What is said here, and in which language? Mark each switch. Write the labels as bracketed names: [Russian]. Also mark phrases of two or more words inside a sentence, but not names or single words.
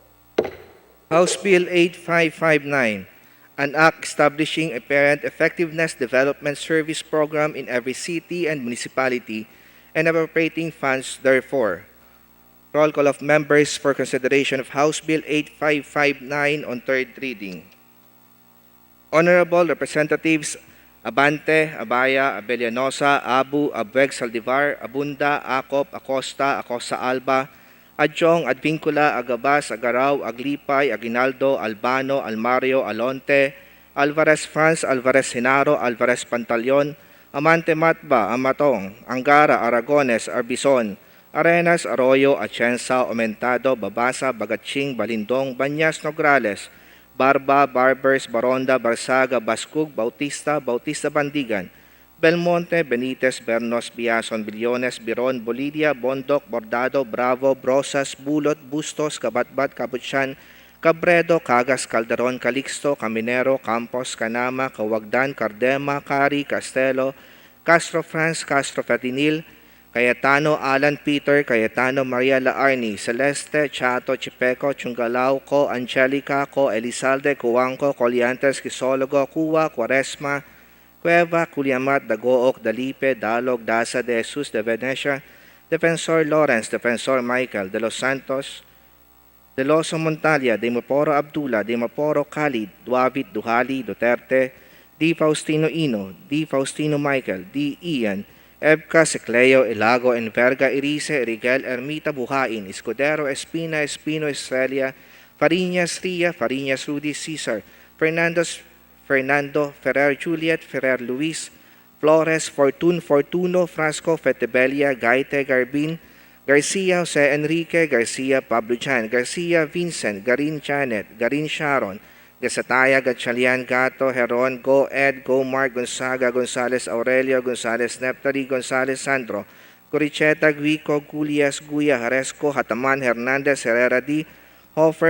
[English] House Bill 8559, an act establishing a parent effectiveness development service program in every city and municipality and appropriating funds therefore. Roll call of members for consideration of House Bill 8559 on third reading. Honorable Representatives Abante, Abaya, Abellanosa, Abu, Abueg, Saldivar, Abunda, Acop, Acosta, Acosta Alba, Adjong, Advincula, Agabas, Agaraw, Aglipay, Aguinaldo, Albano, Almario, Alonte, Alvarez Franz, Alvarez Genaro, Alvarez Pantaleon, Amante Matba, Amatong, Angara, Aragones, Arbison, Arenas, Arroyo, Atienza, Aumentado, Babasa, Bagatsing, Balindong, Banyas, Nograles, Barba, Barbers, Baronda, Barsaga, Bascug, Bautista, Bautista Bandigan, Belmonte, Benitez, Bernos, Biason, Billones, Biron, Bolidia, Bondoc, Bordado, Bravo, Brosas, Bulot, Bustos, Kabatbat, Kabutsan, Cabredo, Cagas, Calderon, Calixto, Caminero, Campos, Canama, Kawagdan, Cardema, Cari, Castelo, Castro Franz, Castro Fatinil, Cayetano, Alan Peter, Cayetano, Maria Laarni, Celeste, Chato, Chipeco, Chungalao, Co, Angelica, Co, Elizalde, Cuangco, Coliantes, Quisologo, Cuwa, Quaresma, Cueva, Culiamat, Dagook, Dalipe, Dalog, Daza, De Jesus, De Venecia, Defensor Lawrence, Defensor Michael, De Los Santos, De Loso Montalia, De Maporo Abdullah, De Maporo Khalid, Duavit, Duhali, Duterte, D. Faustino Ino, D. Faustino Michael, D. Ian, Ebka, Secleo, Ilago, Enverga, Irice, Rigel, Ermita, Buhain, Escudero, Espina, Espino, Estrella, Fariñas, Ria, Fariñas, Rudy, Cesar, Fernando, Ferrer, Juliet, Ferrer, Luis, Flores, Fortuno, Frasco, Fetebella, Gaite, Garbin, Garcia, Jose Enrique, Garcia, Pablo Chan, Garcia, Vincent, Garin Janet, Garin Sharon, Gasataya, Gatchalian, Gato, Heron, Go Ed, Go Mark, Gonzaga, Gonzales Aurelio, Gonzales Neptali, Gonzales Sandro, Coricheta, Guico, Gulias, Guya, Haresco, Hataman, Hernandez, Herrera D, Hofer,